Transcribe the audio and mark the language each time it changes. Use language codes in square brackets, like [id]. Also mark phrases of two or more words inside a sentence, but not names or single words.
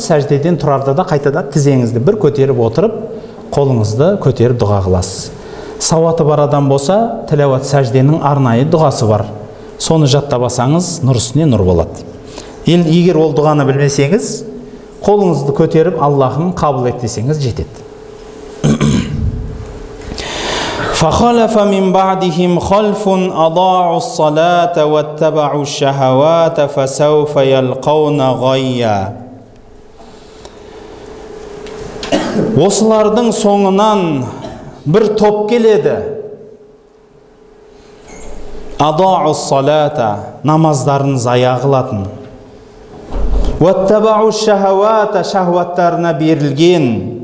[kk] Сәждеден тұрарда да қайтада тізеңізді бір көтеріп отырып, қолыңызды көтеріп дұға қыласыз. Сауаты бар адам болса, тилауат сәжденің арнайы дұғасы бар. Соны жаттап алсаңыз, нұр үстіне нұр болады. Егер ол дұғаны білмесеңіз, қолыңызды көтеріп Аллахым қабыл ет десеңіз жетеді. [ar] فخلف من بعدهم خلف أضاعوا الصلاة واتبعوا الشهوات فسوف يلقون غيا. [kk] Осылардың соңынан бір топ келеді. [ar] أضاعوا الصلاة, [kk] намаздарын зая қылатын. [ar] واتبعوا الشهوات, [kk] шахваттарына берілген.